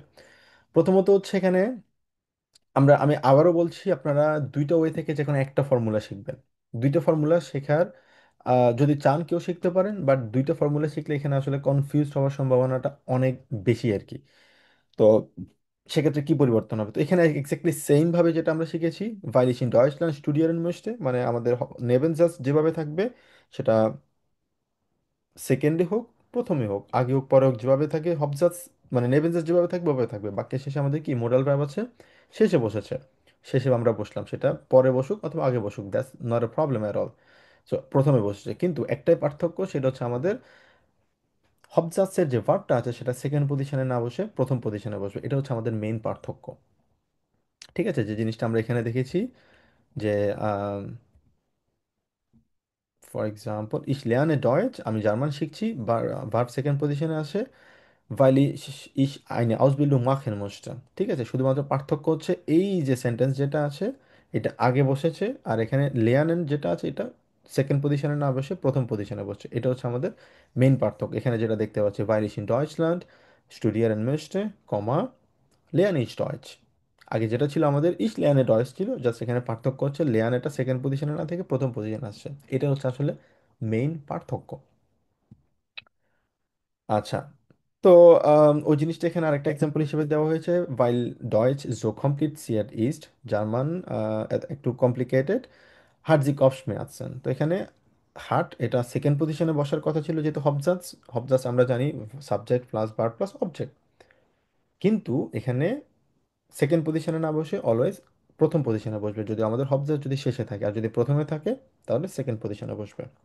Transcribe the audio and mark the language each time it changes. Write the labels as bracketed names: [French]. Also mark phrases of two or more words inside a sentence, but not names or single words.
[Bangla] প্রথমত হচ্ছে এখানে আমি আবারও বলছি, আপনারা দুইটা ওয়ে থেকে যে কোনো একটা ফর্মুলা শিখবেন। দুইটা ফর্মুলা শেখার যদি চান কেউ শিখতে পারেন, বাট দুইটা ফর্মুলা শিখলে এখানে আসলে কনফিউজ হওয়ার সম্ভাবনাটা অনেক বেশি আর কি। তো সেক্ষেত্রে কি পরিবর্তন হবে, তো এখানে [English] exactly same [Bangla] ভাবে যেটা আমরা শিখেছি, [German] weil ich in Deutschland studieren möchte, [Bangla] মানে আমাদের নেবেনজাস যেভাবে থাকবে সেটা সেকেন্ডে হোক, প্রথমে হোক, আগে হোক, পরে হোক, যেভাবে থাকে হবজাস মানে নেবেনজাস যেভাবে থাকবে ওভাবে থাকবে। বাক্যের শেষে আমাদের কি [English] modal verb [Bangla] আছে, শেষে বসেছে, শেষে আমরা বসলাম, সেটা পরে বসুক অথবা আগে বসুক, [English] that's not a problem at all. [Bangla] সো প্রথমে বসেছে, কিন্তু একটাই পার্থক্য, সেটা হচ্ছে আমাদের হবজাসের যে ভার্বটা আছে সেটা [English] second position [Bangla] না বসে প্রথম পজিশনে বসবে। এটা হচ্ছে আমাদের মেইন পার্থক্য। ঠিক আছে, যে জিনিসটা আমরা এখানে দেখেছি যে [English] for example [German] ich lerne Deutsch, [Bangla] আমি জার্মান শিখছি, ভার্ব [English] second position [Bangla] আসে, [German] weil ich eine Ausbildung machen musste। [Bangla] ঠিক আছে, শুধুমাত্র পার্থক্য হচ্ছে এই যে সেন্টেন্স যেটা আছে এটা আগে বসেছে, আর এখানে লেয়ানেন যেটা আছে এটা [English] second position [Bangla] না বসে প্রথম পজিশনে বসছে। এটা হচ্ছে আমাদের মেইন পার্থক্য এখানে যেটা দেখতে পাচ্ছি, [German] weil ich in Deutschland studieren möchte, কমা lerne ich Deutsch। [Bangla] আগে যেটা ছিল আমাদের [German] ich lerne Deutsch [Bangla] ছিল, জাস্ট এখানে পার্থক্য হচ্ছে লেয়ানেটা [English] second position [Bangla] না থেকে প্রথম পজিশনে আসছে। এটা হচ্ছে আসলে মেইন পার্থক্য। আচ্ছা, তো ওই জিনিসটা এখানে আরেকটা এক্সাম্পল হিসেবে দেওয়া হয়েছে, [German] weil Deutsch so kompliziert ist, [Bangla] জার্মান একটু কমপ্লিকেটেড, [German] hat sie Kopfschmerzen. [Bangla] তো এখানে হার্ট এটা [English] second position [Bangla] বসার কথা ছিল, যেহেতু হবজাস, হবজাস আমরা জানি [English] subject plus verb plus object, [Bangla] কিন্তু এখানে [English] second position [Bangla] না বসে অলওয়েজ প্রথম পজিশনে বসবে, যদি আমাদের হবজাস যদি শেষে থাকে, আর যদি প্রথমে থাকে তাহলে [English] second position [Bangla] বসবে।